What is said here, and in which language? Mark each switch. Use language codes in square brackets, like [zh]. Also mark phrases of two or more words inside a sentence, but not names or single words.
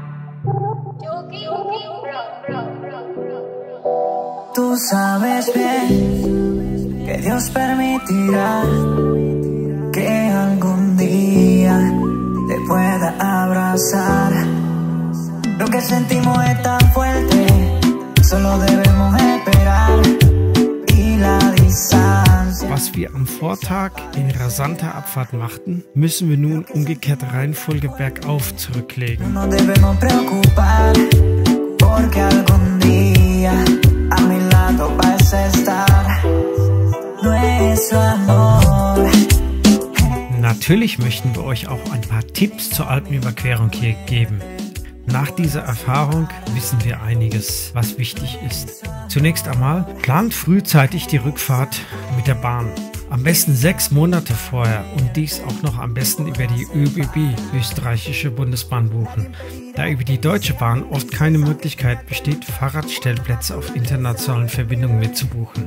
[es] Tú sabes bien que Dios permitirá que algún día te pueda abrazar. Lo que sentimos es tan fuerte, solo debemos esperar y la distancia. [de] Was wir am Vortag in rasanter Abfahrt machten, müssen wir nun umgekehrte Reihenfolge bergauf zurücklegen. [es] No debemos preocupar, porque algún día a mi lado vas a estar. Nuestro amor. [de] Natürlich möchten wir euch auch ein paar Tipps zur Alpenüberquerung hier geben. Nach dieser Erfahrung wissen wir einiges, was wichtig ist. Zunächst einmal, plant frühzeitig die Rückfahrt mit der Bahn. Am besten 6 Monate vorher und dies auch noch am besten über die ÖBB, österreichische Bundesbahn, buchen, da über die Deutsche Bahn oft keine Möglichkeit besteht, Fahrradstellplätze auf internationalen Verbindungen mitzubuchen.